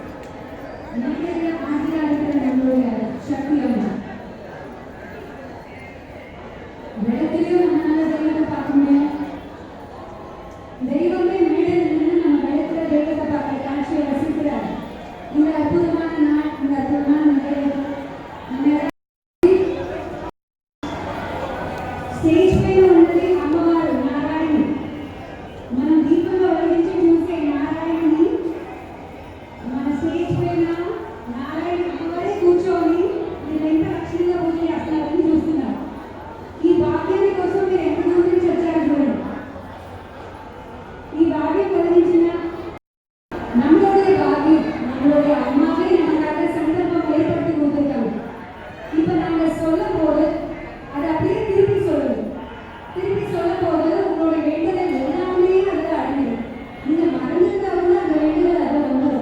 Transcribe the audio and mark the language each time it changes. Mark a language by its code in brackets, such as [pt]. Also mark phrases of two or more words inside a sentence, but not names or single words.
[ta] சக்தி அம்மா விளக்கிலையும் நம்மளால தெய்வத்தை பார்க்க முடியும். தெய்வமே மேடையில் நின்று நம்ம விளக்கில தெய்வத்தை பார்க்க காட்சியை ரசிக்கிறார். இந்த அற்புதமான நாள், இந்த அற்புதமான [te] స్టేజ్ పైన ఉన్నది అమ్మవారు నారాయణి. మనం దీపంలో వెలిగించి చూసే నారాయణి మన స్టేజ్ పైన నారాయణ అమ్మవారే కూర్చొని మీరు ఎంత లక్ష్యంగా పూజ చేస్తున్నారని చూస్తున్నారు. ఈ భాగ్యాన్ని కోసం మీరు ఎంత దూరం నుంచి వచ్చారు చూడండి. ఈ భాగ్యం కలిగించిన [ta] நம்மளுடைய பாக்கியம், நம்மளுடைய அம்மாவே நமக்காக சங்கல்பம் ஏற்படுத்தி கொடுத்துருக்காங்க. இப்போ நாங்கள் சொல்லும் போது அதை அப்படியே திருப்பி சொல்லுங்க. திருப்பி சொல்லும் போது உங்களுடைய வேண்டுதல் எல்லாமே அதில் அடங்கிடும். நீங்கள் மறந்துட்டவங்க அந்த வேண்டுதல் அதை வந்துடும்.